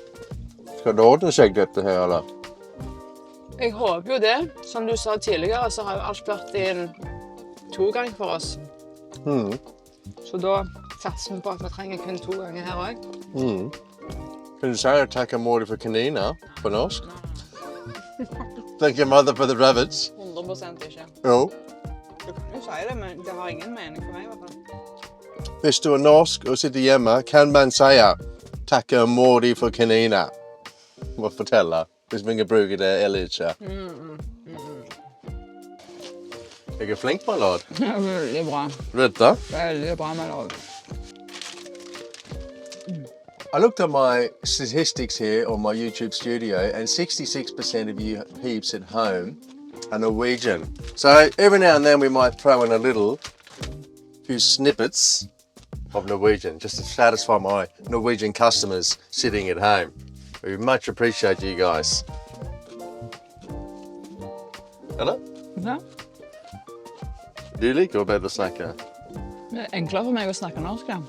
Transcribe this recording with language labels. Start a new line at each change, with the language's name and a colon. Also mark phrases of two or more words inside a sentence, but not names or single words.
Norwegian: Skal det ordne seg dette her, eller? Jeg håper jo det. Som du sa tidligere, så har jo alt vært i en 2-gang for oss. Så da satser vi på at vi trenger kun 2 ganger her også. Kan du si at takke mor for kaniner på norsk?
English: Thank your mother for the rabbits.
Norwegian: 100% ikke. Jo. Du kan jo si det, men det har ingen mening for meg i hvert fall. Hvis du er norsk og sitter hjemme, kan man si takke mor for kaniner. Må fortelle, hvis man kan bruke det eller ikke. Jeg er flink,
English: my lord.
Norwegian: Ja, veldig bra. Vet du? Veldig bra,
English: my lord. I looked at my statistics here on my YouTube studio, and 66% of you peeps at home are Norwegian. So every now and then we might throw in a few snippets of Norwegian just to satisfy my Norwegian customers sitting at home. We much appreciate you guys. Hello?
Norwegian: Ja. Du liker å bedre snakke? Det er enklere for meg å snakke norsk, ja.